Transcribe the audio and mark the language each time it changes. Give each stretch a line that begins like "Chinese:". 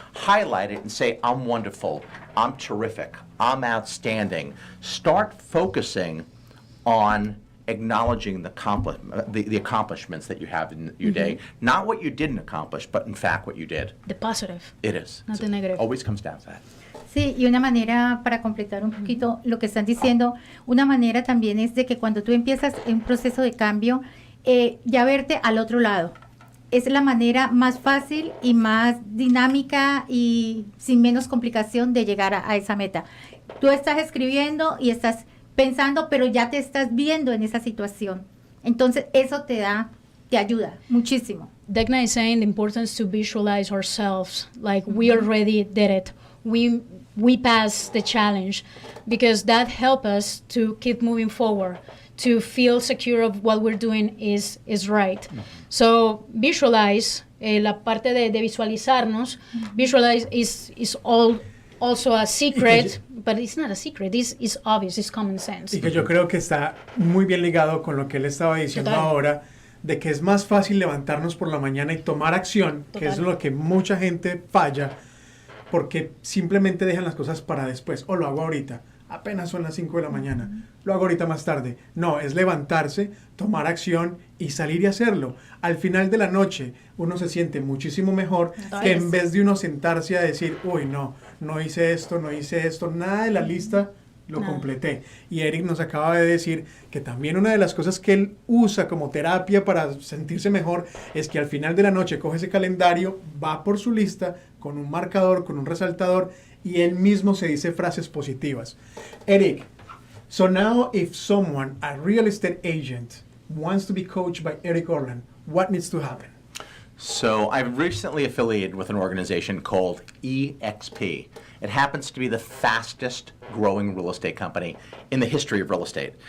English: Highlight it and say, I'm wonderful, I'm terrific, I'm outstanding. Start focusing on acknowledging the accomplishments that you have in your day. Not what you didn't accomplish, but in fact what you did. The positive. It is. Not the negative. Always comes down to that.
Spanish: Sí, y una manera para completar un poquito lo que están diciendo, una manera también es de que cuando tú empiezas un proceso de cambio, ya verte al otro lado. Es la manera más fácil y más dinámica y sin menos complicación de llegar a esa meta. Tú estás escribiendo y estás pensando, pero ya te estás viendo en esa situación. Entonces, eso te ayuda muchísimo.
English: Degna is saying the importance to visualize ourselves, like we already did it. We passed the challenge, because that helps us to keep moving forward, to feel secure of what we're doing is right. So visualize,
Spanish: la parte de visualizarnos,
English: visualize is also a secret, but it's not a secret, it's obvious, it's common sense.
Spanish: Y que yo creo que está muy bien ligado con lo que él estaba diciendo ahora, de que es más fácil levantarnos por la mañana y tomar acción, que es lo que mucha gente falla, porque simplemente dejan las cosas para después, o lo hago ahorita, apenas son las 5 de la mañana, lo hago ahorita más tarde. No, es levantarse, tomar acción y salir y hacerlo. Al final de la noche uno se siente muchísimo mejor que en vez de uno sentarse a decir, uy, no hice esto, nada de la lista lo completé. Y Eric nos acaba de decir que también una de las cosas que él usa como terapia para sentirse mejor es que al final de la noche coge ese calendario, va por su lista con un marcador, con un resaltador, y él mismo se dice frases positivas.
English: Eric, so now if someone, a real estate agent, wants to be coached by Eric Orland, what needs to happen? So I've recently affiliated with an organization called EXP. It happens to be the fastest growing real estate company in the history of real estate.